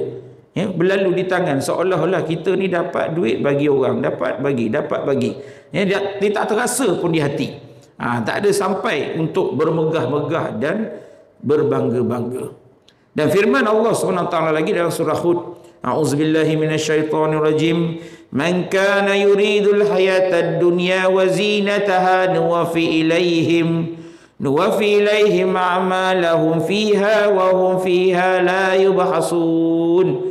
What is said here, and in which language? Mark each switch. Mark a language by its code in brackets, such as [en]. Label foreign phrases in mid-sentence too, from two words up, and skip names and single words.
[ms] Berlalu di tangan seolah-olah kita ni dapat duit bagi orang, dapat bagi. Dia tak terasa pun di hati. Tak ada sampai untuk bermegah-megah dan berbangga-bangga. Dan firman Allah SWT lagi dalam surah Hud, [ar] أعوذ بالله من الشيطان الرجيم، من كان يريد الحياة الدنيا وزينتها نوف إليهم أعمالهم فيها وهم فيها لا يبخسون.